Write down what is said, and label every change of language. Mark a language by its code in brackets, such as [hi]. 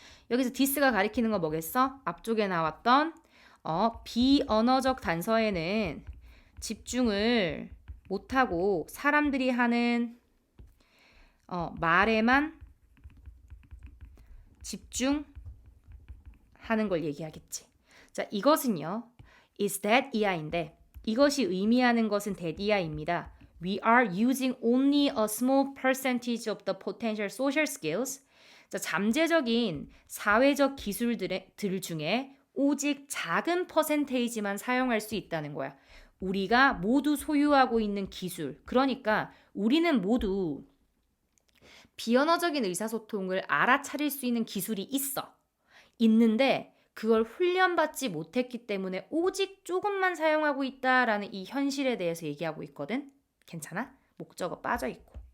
[ko] 여기서 this가 가리키는 거 뭐겠어? 앞쪽에 나왔던 비언어적 단서에는 집중을 못하고 사람들이 하는 말에만 집중하는 걸 얘기하겠지. 자, 이것은요. [en] is that [ko] 이하인데 이것이 의미하는 것은 that 이하입니다. [en] We are using only a small percentage of the potential social skills. [ko] 자, 잠재적인 사회적 기술들 중에 오직 작은 퍼센테이지만 사용할 수 있다는 거야. 우리가 모두 소유하고 있는 기술. 그러니까 우리는 모두 비언어적인 의사소통을 알아차릴 수 있는 기술이 있는데 그걸 훈련받지 못했기 때문에 오직 조금만 사용하고 있다라는 이 현실에 대해서 얘기하고 있거든. 괜찮아? 목적어 빠져있고.